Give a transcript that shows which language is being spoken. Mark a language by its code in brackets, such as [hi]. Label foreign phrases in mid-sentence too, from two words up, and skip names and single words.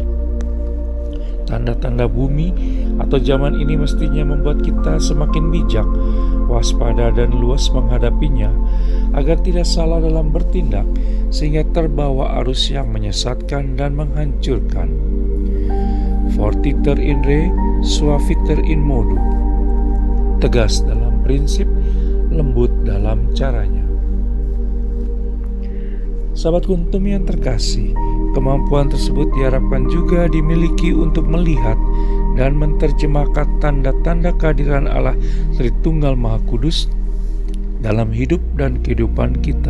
[id] Tanda-tanda bumi atau zaman ini mestinya membuat kita semakin bijak, waspada dan luas menghadapinya, agar tidak salah dalam bertindak, sehingga terbawa arus yang menyesatkan dan menghancurkan. [la] fortiter in re, suaviter in modo. [id] Tegas dalam prinsip, lembut dalam caranya. Sahabat Kuntum yang terkasih, kemampuan tersebut diharapkan juga dimiliki untuk melihat dan menerjemahkan tanda-tanda kehadiran Allah Tritunggal Maha Kudus dalam hidup dan kehidupan kita.